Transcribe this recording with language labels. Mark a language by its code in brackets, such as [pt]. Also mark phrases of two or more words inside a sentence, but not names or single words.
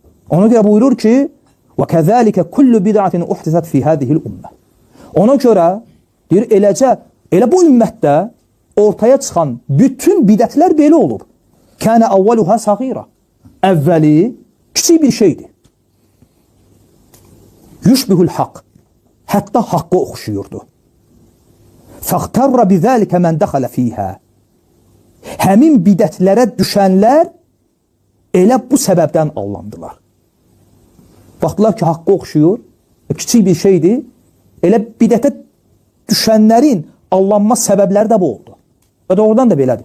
[az] Ona görə buyurur ki, [ar] وَكَذَٰلِكَ كُلُّ بِدْعَةٍ اُحْتِسَتْ فِي هَذِهِ الْأُمَّةِ [az] Ona görə, deyir, elə bu ümmətdə ortaya çıxan bütün bidətlər belə olub. [ar] كَانَ أَوَّلُهَا صَغِيرًا [az] Əvvəli kiçik bir şeydir. [ar] يُشْبِهُ الْحَقِّ [az] Hətta haqqı oxşuyurdu. [ar] فَاغْتَرَّ بِذَٰلِكَ مَنْ دَخَلَ فِيهَا [az] Həmin bidətlərə düşənlər elə bu səbəbdən allandılar. Baxdılar ki, haqqı oxşuyur, kiçik bir şeydir. Elə bidətə düşənlərin allanma səbəbləri də bu oldu. Və doğrudan da belədir.